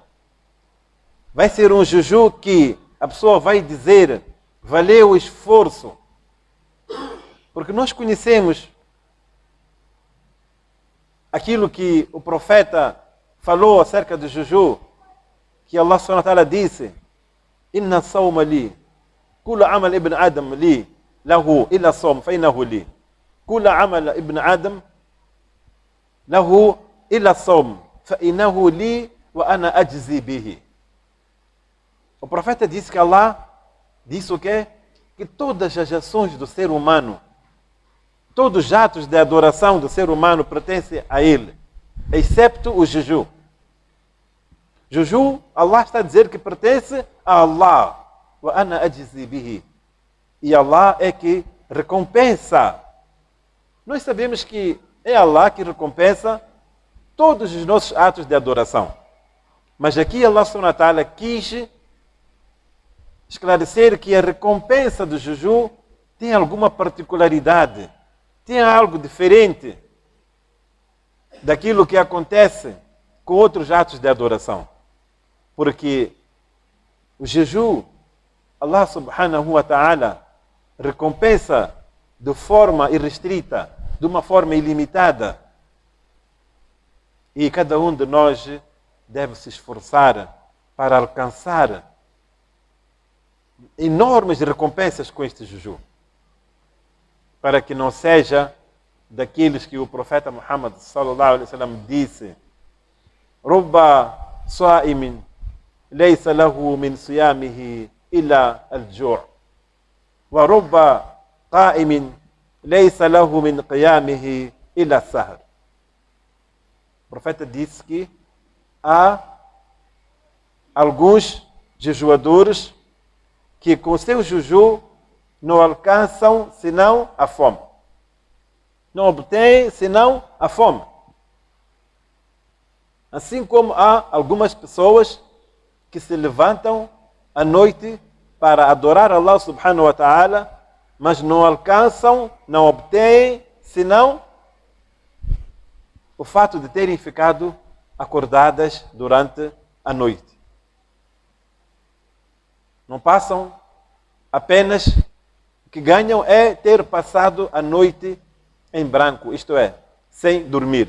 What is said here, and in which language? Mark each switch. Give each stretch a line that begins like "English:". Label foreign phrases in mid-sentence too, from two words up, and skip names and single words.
Portuguese: Vai ser um jejum que a pessoa vai dizer, valeu o esforço. Porque nós conhecemos aquilo que o profeta falou acerca do jejum, que Allah
Arabic: سبحانه وتعالى disse, إن صوما لي كل عمل ابن آدم لي له إلا صوم فإنه لي. كل عمل ابن آدم له إلا صوم فإنه لي وأنا أجزي به.
Portuguese: O profeta disse que Allah disse o quê? Que todas as ações do ser humano, todos os atos de adoração do ser humano pertencem a ele, excepto o jejum. Jejum, Allah está a dizer que pertence a Allah.
Arabic: وأنا أجزي به.
Portuguese: E Allah é que recompensa. Nós sabemos que é Allah que recompensa todos os nossos atos de adoração. Mas aqui Allah
Arabic: سبحانه وتعالى
Portuguese: quis esclarecer que a recompensa do jejum tem alguma particularidade, tem algo diferente daquilo que acontece com outros atos de adoração. Porque o jejum, Allah
Arabic: سبحانه وتعالى
Portuguese: recompensa de forma irrestrita, de uma forma ilimitada. E cada um de nós deve se esforçar para alcançar enormes recompensas com este jejum, para que não seja daqueles que o profeta Muhammad
Arabic: صلى الله عليه وسلم disse: "رب صائم ليس له من صيامه إلا الجوع ورب قائم ليس له من قيامه إلا السهر."
Portuguese: O profeta disse que há alguns jejuadores que com seu jejum não alcançam senão a fome. Não obtêm senão a fome. Assim como há algumas pessoas que se levantam à noite para adorar Allah
Arabic: سبحانه وتعالى,
Portuguese: mas não alcançam, não obtêm senão o fato de terem ficado acordadas durante a noite. Não passam, apenas o que ganham é ter passado a noite em branco, isto é, sem dormir.